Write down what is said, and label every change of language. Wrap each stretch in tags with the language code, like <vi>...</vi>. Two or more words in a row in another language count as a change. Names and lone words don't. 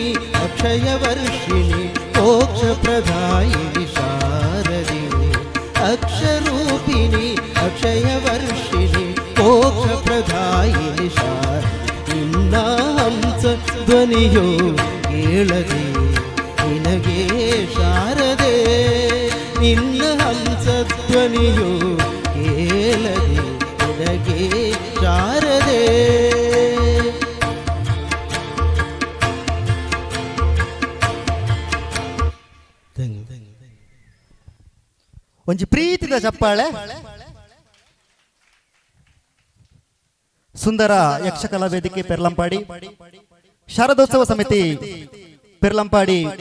<kn>ಅಕ್ಷಯ ವರ್ಷಿಣಿ ಮೋಕ್ಷ ಪ್ರದಾಯಿನಿ ಶಾರದೆ ಅಕ್ಷರೂಪಿಣಿ ಅಕ್ಷಯ ವರ್ಷಿಣಿ ಮೋಕ್ಷ ಪ್ರದಾಯಿನಿ ಶಾರದೆ ನಿನ್ನ ಹಂಸ ಧ್ವನಿಯೋ ಕೇಳದೆ ನಿನಗೆ ಶಾರದೆ ನಿನ್ನ ಹಂಸ ಧ್ವನಿಯೋ ಕೇಳದೆ ನಿನಗೆ ಶಾರದೆ</kn> <tcy>ಒಂಜಿ ಪ್ರೀತಿದ ಚಪ್ಪಾಳೆ ಸುಂದರ ಯಕ್ಷಕಲಾ ವೇದಿಕೆ ಪೆರ್ಲಂಪಾಡಿ ಶಾರದೋತ್ಸವ ಸಮಿತಿ ಪೆರ್ಲಂಪಾಡಿ</tcy>